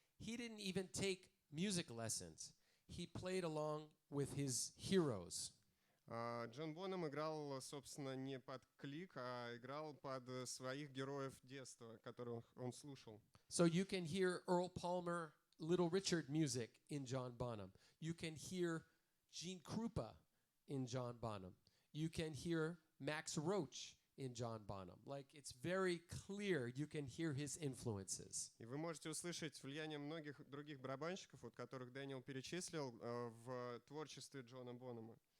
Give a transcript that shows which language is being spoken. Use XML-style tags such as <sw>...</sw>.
<en>He didn't even take music lessons. He played along with his heroes.</en> <ru>Джон Бонем играл, собственно, не под клик, а играл под своих героев детства, которых он слушал.</ru> <en>So you can hear Earl Palmer, Little Richard music in John Bonham. You can hear Gene Krupa in John Bonham. You can hear Max Roach in John Bonham. Like, it's very clear you can hear his influences.</en> <ru>И вы можете услышать влияние многих других барабанщиков, вот которых Дэниел перечислил, в творчестве Джона Бонема.</ru>